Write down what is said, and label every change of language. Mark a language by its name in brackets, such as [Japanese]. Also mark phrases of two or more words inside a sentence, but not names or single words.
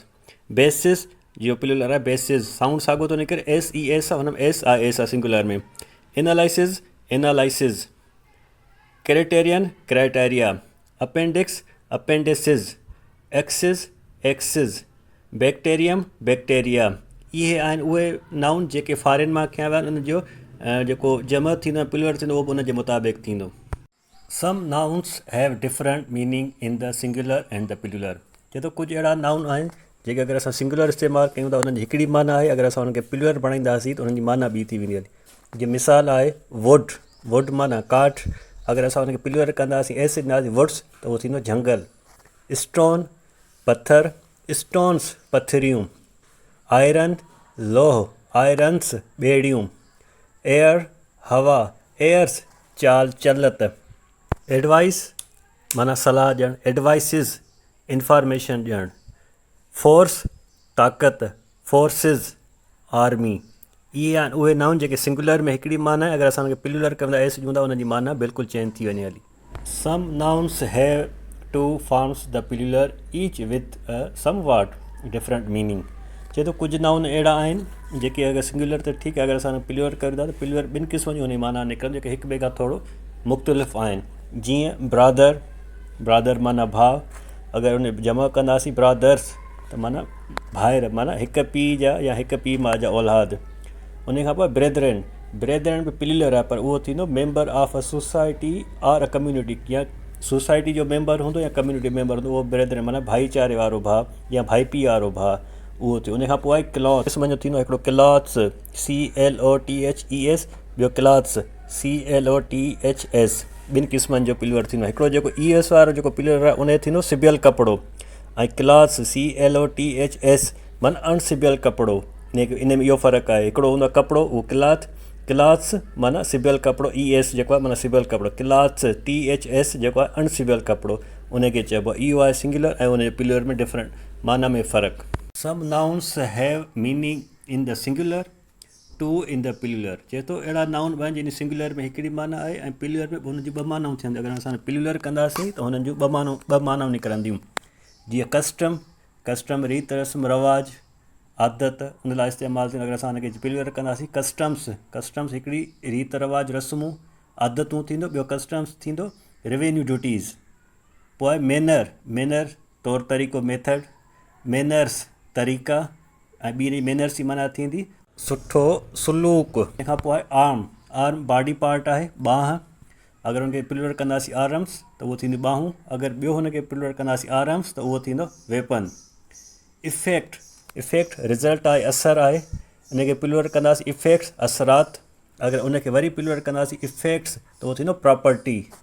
[Sindhi] बेसिस जो प्लूरल आहे बेसिस, साउंड साॻियो थो निकिरे, [English] S E S [Sindhi] आहे, हुन में एस आहे, एस आहे सिंगुलर में। [English] analysis, analyses. criterion, criteria. appendix, appendices. axis, axes. bacterium, bacteria. [Sindhi] इहे आहिनि उहे नाउन जेके फॉरेन मां खयां विया आहिनि, उनजो जेको जमा थींदो आहे प्लूरल थींदो उहो बि उन जे मुताबिक़ थींदो। [English] some nouns have different meaning in the singular and the plural. [Sindhi] चए थो कुझु अहिड़ा नाउन आहिनि जेके अगरि असां सिंगुलर इस्तेमालु कयूं था उन्हनि जी हिकिड़ी माना आहे, अगरि असां उनखे प्लूरल बणाईंदासीं त उन्हनि जी माना ॿी थी वेंदी आहे। जीअं मिसाल आहे [English] wood, wood [Sindhi] माना काठ, अगरि असां उनखे प्लूरल कंदासीं एस ॾींदासीं वुड्स त उहो थींदो जंगल। स्टोन, पत्थर, स्टोन्स पथरियूं। आयरन, लोह, आयरन्स ॿेड़ियूं। एयर, हवा, एयर्स चाल चलत। एडवाइस माना सलाह ॾियणु, एडवाइसिस इंफॉर्मेशन ॾियणु। फोर्स ताक़त, [English] forces army. [Sindhi] इहे आहिनि उहे नाउन जेके सिंगुलर में हिकिड़ी माना आहे, अगरि असां उनखे प्लूरल कंदा एस ॾियूं था उनजी माना बिल्कुलु चेंज थी वञे हली। [English] some nouns have two forms the plural each with some what different meaning. [Sindhi] चए थो कुझु नाउन अहिड़ा आहिनि जेके अगरि सिंगुलर त ठीकु आहे, अगरि असां प्लूरल कयूं था त प्लूरल ॿिनि क़िस्मनि जी उनजी माना निकिरनि जेके हिक ॿिए खां थोरो मुख़्तलिफ़ आहिनि। जीअं [English] brother, brother [Sindhi] माना भाउ। अगरि उन जमा कंदासीं ब्रादर्स त माना भाइर, माना हिकु पीउ जा या हिकु पीउ माउ जा औलाद। उन खां पोइ [English] brethren, brethren [Sindhi] बि प्लूरल आहे पर उहो थींदो [English] member of a society or a community, [Sindhi] या सोसाइटी जो मेंबर हूंदो या [English] community member [Sindhi] हूंदो, उहो ब्रेदरन माना भाईचारे वारो भाउ या भाई पीउ वारो भाउ, उहो थियो। उन खां पोइ आहे क्लॉथ, क़िस्म जो थींदो हिकिड़ो [English] clothes CLOTHES, [Sindhi] ॿियो [English] cloths CLOTHS, [Sindhi] ॿिनि क़िस्मनि जो प्लूरल थींदो। हिकिड़ो जेको ES वारो जेको प्लूरल आहे उन जो थींदो सिबियल कपिड़ो, ऐं [English] cloths CLOTHS [Sindhi] माना अणसिबियल कपिड़ो। इन में इहो फ़र्क़ु आहे, हिकिड़ो हूंदो आहे कपिड़ो उहो क्लॉथ्स माना सिबियल कपिड़ो, ES जेको आहे माना सिबियल कपिड़ो, [English] cloths THS [Sindhi] जेको आहे अणसिबियल कपिड़ो, उनखे चइबो आहे। इहो आहे सिंगुलर ऐं उनजे प्लूरल में डिफरेंट माना में फ़र्क़ु। [English] some nouns have meaning in the singular, two in the plural. [Sindhi] चए थो अहिड़ा नाउन आहिनि जिन सिंगुलर में हिकिड़ी माना आहे ऐं प्लूरल में हुन जूं ॿ मानाऊं थियनि। अगरि असां प्लूरल कंदासीं त हुननि जूं ॿ मानाऊं निकिरंदियूं। जीअं कस्टम रीत रस्म रवाज आदत, उन लाइ इस्तेमालु थींदो। अगरि असां हुनखे प्लूरल कंदासीं कस्टम्स हिकिड़ी रीत रवाज रस्मूं आदतूं थींदो। ॿियो कस्टम्स थींदो [English] revenue duties. [Sindhi] पोइ आहे मैनर तौरु तरीक़ो मेथड, मैनर्स तरीक़ा, ऐं ॿी मैनर्स जी माना थींदी सुठो सुलूक। तंहिंखां पोइ आहे [English] arm body part [Sindhi] आहे ॿांह, अगरि हुनखे प्लूरल कंदासीं आर्म्स त उहो थींदी ॿाहूं। अगरि ॿियो हुनखे प्लूरल कंदासीं आर्म्स त उहो थींदो वेपन। [English] effect result [Sindhi] आहे, असरु आहे, इनखे प्लूरल कंदासीं इफ़ेक्ट्स असरात। अगरि उनखे वरी प्लूरल कंदासीं इफ़ेक्ट्स त उहो थींदो प्रॉपर्टी।